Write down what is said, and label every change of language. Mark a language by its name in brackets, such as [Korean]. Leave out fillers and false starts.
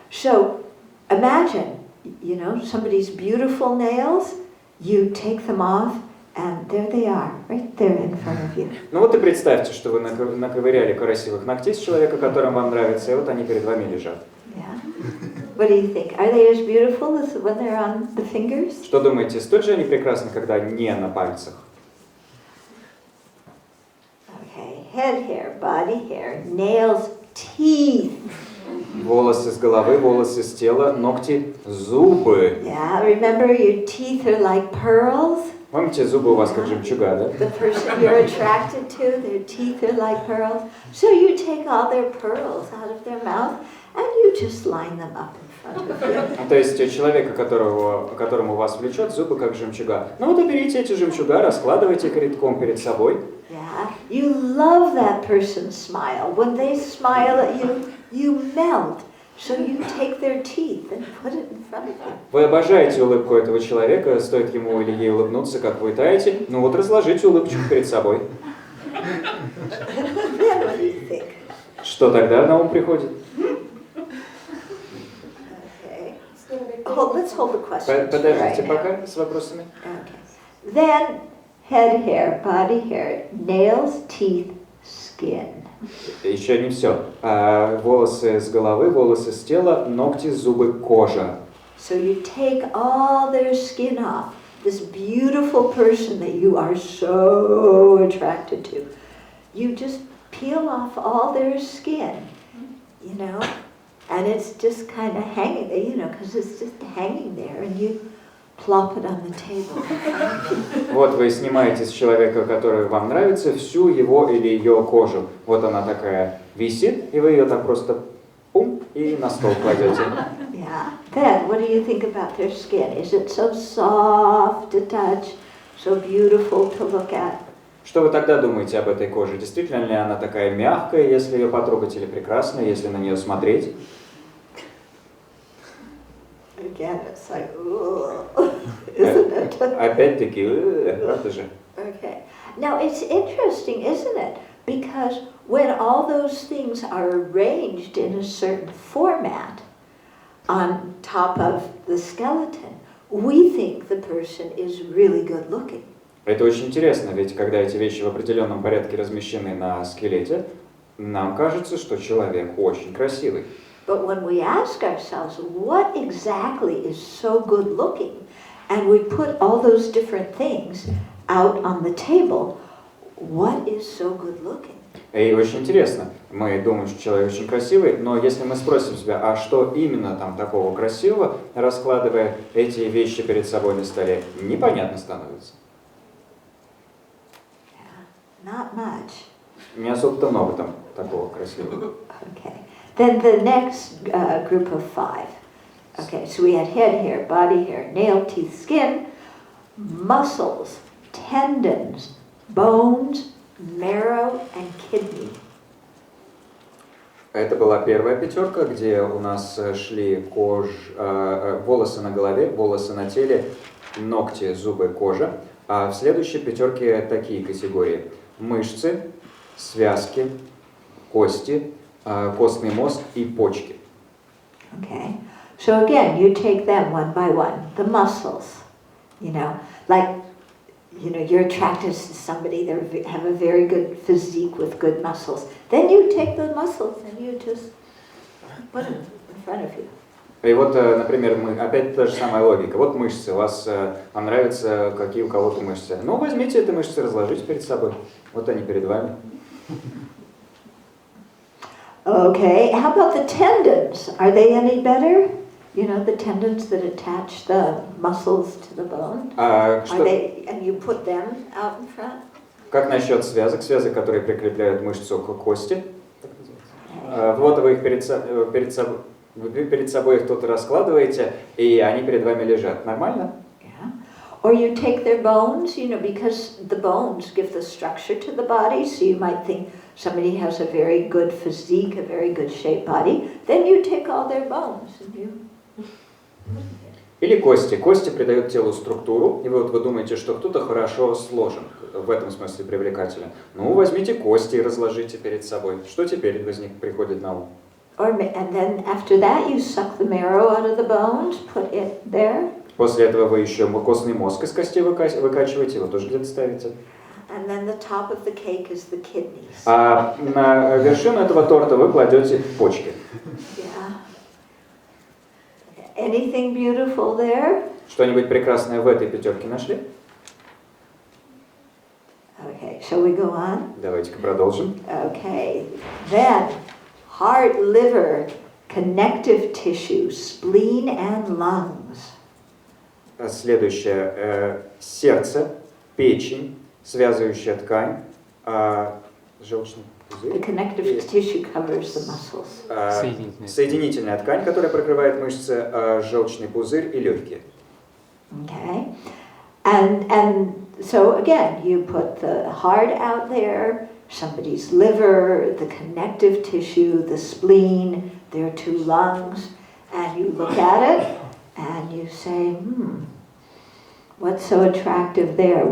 [English] So imagine, you know, somebody's beautiful nails, you take them off, and there they are, right there in front of you. [Russian] Ну вот и представьте, что вы наковыряли красивых ногтей с человека, которым вам нравится, и вот они перед вами лежат. [English] Yeah. What do you think? Are they as beautiful as when they're on the fingers? [Russian] Что думаете, столь же они прекрасны, когда не на пальцах? [English] Okay, head hair, body hair, nails, teeth. [Russian] Волосы с головы, волосы с тела, ногти, зубы. [English] Yeah, remember your teeth are like pearls? [Russian] Помните, зубы у вас как жемчуга, да? [English] The person you're attracted to, their teeth are like pearls. So you take all their pearls out of their mouth and you just line them up in front of you. [Russian] То есть человека, которому вас влечет, зубы как жемчуга. Ну вот и берите эти жемчуга, раскладывайте редком перед собой. [English] Yeah, you love that person's smile. When they smile at you, you melt. So you take their teeth and put it in front of you. [Russian] Вы обожаете улыбку этого человека, стоит ему или ей улыбнуться, как вы таете. Ну вот разложите улыбочку перед собой. [English] Then what do you think? [Russian] Что тогда на ум приходит? [English] Okay. Let's hold the question. [Russian] Подождите [English] right [Russian] пока [English] now. [Russian] с вопросами. [English] Okay. Then head hair, body hair, nails, teeth, skin. [Russian] Еще не все. Волосы с головы, волосы с тела, ногти, зубы, кожа. [English] So you take all their skin off. This beautiful person that you are so attracted to. You just peel off all their skin, you know, and it's just kind of hanging, you know, because it's just hanging there, and you plop it on the table. [Russian] Вот вы снимаете с человека, который вам нравится, всю его или ее кожу. Вот она такая висит, и вы ее так просто пум и на стол кладете. [English] Yeah. Then, what do you think about their skin? Is it so soft to touch, so beautiful to look at? [Russian] Что вы тогда думаете об этой коже? Действительно ли она такая мягкая, если ее потрогать, или прекрасная, если на нее смотреть? [English] Again, it's like, ooh, isn't it? [Russian] Опять-таки, правда же? [English] Okay. Now, it's interesting, isn't it? Because when all those things are arranged in a certain format on top of the skeleton, we think the person is really good looking. [Russian] Это очень интересно, ведь когда эти вещи в определенном порядке размещены на скелете, нам кажется, что человек очень красивый. [English] But when we ask ourselves, what exactly is so good looking, and we put all those different things out on the table, what is so good looking? [Russian] И очень интересно, мы думаем, что человек очень красивый, но если мы спросим себя, а что именно там такого красивого, раскладывая эти вещи перед собой на столе, непонятно становится. [English] Yeah, not much. [Russian] Не особо-то много там такого красивого. [English] Okay. Then the next group of 5. Okay, so we had head hair, body hair, nail, teeth, skin, muscles, tendons, bones, marrow, and kidney. [Russian] Это была первая пятерка, где у нас шли волосы на голове, волосы на теле, ногти, зубы, кожа. А в следующей пятерке такие категории: мышцы, связки, кости, костный мозг и почки. [English] Okay, so again, you take them one by one. The muscles, you know, like, you know, you're attracted to somebody, they have a very good physique with good muscles. Then you take the muscles and you just put them in front of you. [Russian] И вот, например, опять та же самая логика. Вот мышцы. Вам нравятся какие у кого-то мышцы. Ну, возьмите эти мышцы, разложите перед собой. Вот они перед вами. [English] Okay, how about the tendons? Are they any better? You know, the tendons that attach the muscles to the bone? Are they, and you put them out in front? [Russian] Как насчет связок? Связок, которые прикрепляют мышцу к кости. Вот вы их перед собой их тут раскладываете, и они перед вами лежат. Нормально? [English] Yeah. Or you take their bones, you know, because the bones give the structure to the body, so you might think somebody has a very good physique, a very good shaped body, then you take all their bones and you... [Russian] Или кости. Кости придают телу структуру, и вы думаете, что кто-то хорошо сложен, в этом смысле привлекателен. Ну, возьмите кости и разложите перед собой. Что теперь приходит на ум? [English] And then after that you suck the marrow out of the bones, put it there. [Russian] После этого вы еще костный мозг из костей выкачиваете, его тоже где-то ставите. [English] And then the top of the cake is the kidneys. [Russian] А на вершину этого торта вы кладете почки. [English] Yeah. Anything beautiful there? [Russian] Что-нибудь прекрасное в этой пятерке нашли? [English] Okay, shall we go on? [Russian] Давайте-ка продолжим. [English] Okay, then heart, liver, connective tissue, spleen and lungs. [Russian] Следующее. Сердце, печень, связывающая ткань, желчный пузырь. [English] The connective tissue covers the muscles. [Russian] Соединительная ткань, которая прикрывает мышцы, желчный пузырь и легкие. [English] Okay, and so again, you put the heart out there, somebody's liver, the connective tissue, the spleen, their two lungs, and you look at it and you say, what's so attractive there?